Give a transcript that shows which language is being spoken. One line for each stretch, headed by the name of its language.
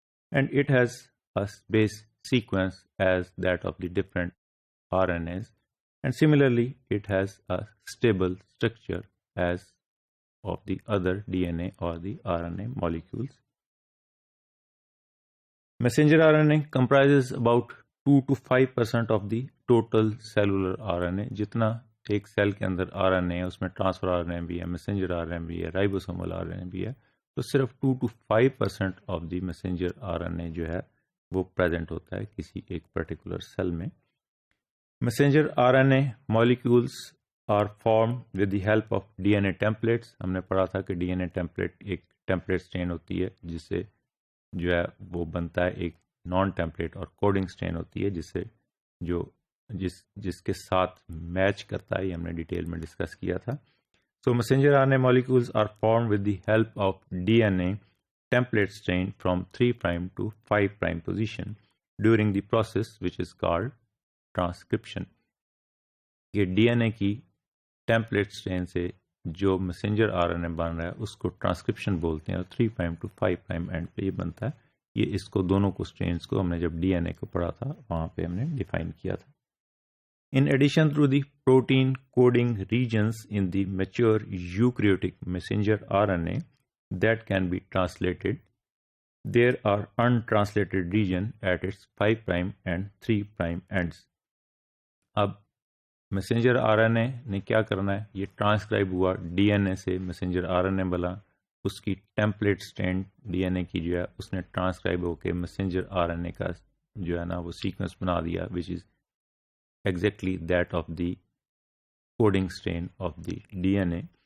English: and it has a base sequence as that of the different RNAs, and similarly it has a stable structure as of the other DNA or the RNA molecules. Messenger RNA comprises about 2 to 5% of the total cellular RNA.
Urdu: جتنا ایک cell کے اندر RNA ہے اس میں transfer RNA بھی ہے, messenger RNA بھی ہے, رائبوسومل RNA بھی ہے, تو صرف
English: 2 to 5% of the
Urdu: messenger RNA جو ہے وہ پریزنٹ ہوتا ہے کسی ایک پرٹیکولر سیل میں.
English: Messenger RNA molecules are formed with the help of DNA templates.
Urdu: ہم نے پڑھا تھا کہ DNA template ایک ٹیمپلیٹ اسٹین ہوتی ہے جس سے جو ہے وہ بنتا ہے ایک نان ٹیمپلیٹ, اور کوڈنگ اسٹین ہوتی ہے جس سے جو جس کے ساتھ میچ کرتا ہے, یہ ہم نے ڈیٹیل میں ڈسکس کیا تھا.
English: So messenger RNA molecules are formed with the help of DNA template strain from 3' to 5' position during the process which is called transcription.
Urdu: یہ DNA کی ٹیمپلیٹ اسٹین سے جو messenger RNA بن رہا ہے اس کو ٹرانسکرپشن بولتے ہیں, اور 3' to 5' اینڈ پہ یہ بنتا ہے. یہ اس کو دونوں کو اسٹرینس کو ہم نے جب DNA کو پڑھا تھا وہاں پہ ہم نے ڈیفائن کیا تھا.
English: In addition to the protein coding regions in the mature eukaryotic messenger RNA that can be translated, there are untranslated regions at its 5' and 3' ends.
Urdu: اب messenger RNA نے کیا کرنا ہے, یہ ٹرانسکرائب ہوا DNA سے messenger RNA بنا, اس کی ٹیمپلیٹ اسٹینڈ DNA کی جو ہے اس نے ٹرانسکرائب ہو کے messenger RNA کا جو ہے نا وہ سیکوینس بنا دیا
English: which is exactly that of the coding strain of the DNA.